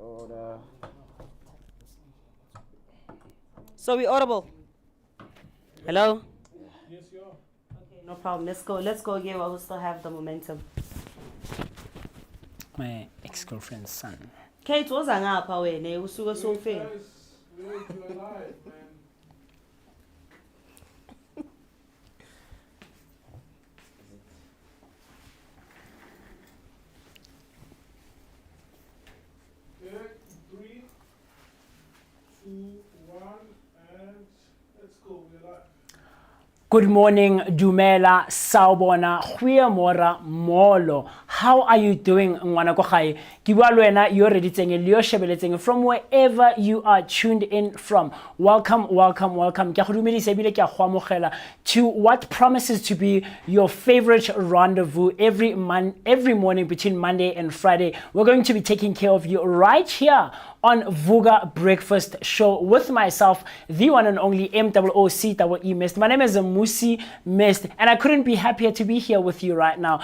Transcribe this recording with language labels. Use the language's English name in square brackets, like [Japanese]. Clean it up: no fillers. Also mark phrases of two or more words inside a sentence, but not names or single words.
[English] So we audible. Hello? Yes, you are. Okay, no problem. Let's go again while we still have the momentum. My ex-girlfriend's son. Kate was ngapha wena usuka sofe. Guys, we know you're alive, man. Okay, 3, 2, 1, and let's go. We're live. Good morning, Dumela, Sawubona, Goeiemôre, Molo. How are you doing, [Tswana] ngwana ko gae? Ke bua le wena yo reditseng le yo shebeletseng [English] from wherever you are tuned in from. Welcome. [Tswana] Ke go dumedisa ebile ke go amogela [English] to what promises to be your favorite rendezvous every morning between Monday and Friday. We're going to be taking care of you right here on Vooka Breakfast Show with myself, the one and only MOOCEE Mist. My name is Musi Mist, and I couldn't be happier to be here with you right now.